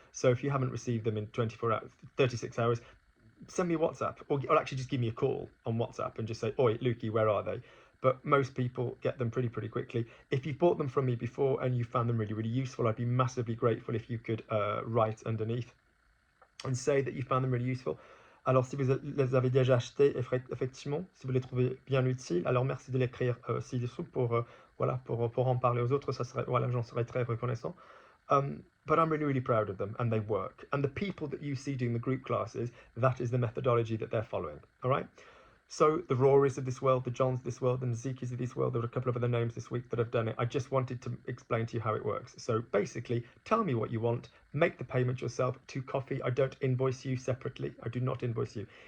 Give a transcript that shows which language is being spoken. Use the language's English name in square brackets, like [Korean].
[English] So if you haven't received them in 24 hours, 36 hours, send me a WhatsApp, or actually just give me a call on WhatsApp and just say, oi, Lukey, where are they? But most people get them pretty quickly. If you've bought them from me before and you found them really useful, I'd be massively grateful if you could write underneath and say that you found them really useful. [French] Alors, si vous les avez déjà achetés, effectivement, si vous les trouvez bien utiles, alors merci de l'écrire ci-dessous pour en parler aux autres. Ça serait, voilà, j'en serais très reconnaissant. [English] But I'm really proud of them, and they work. And the people that you see doing the group classes, that is the methodology that they're following. All right. So the Rorys of this world, the Johns of this world, and the Zekis of this world, there are a couple of other names this week that have done it. I just wanted to explain to you how it works. So basically, tell me what you want, make the payment yourself to Coffee. I don't invoice you separately. I do not invoice you.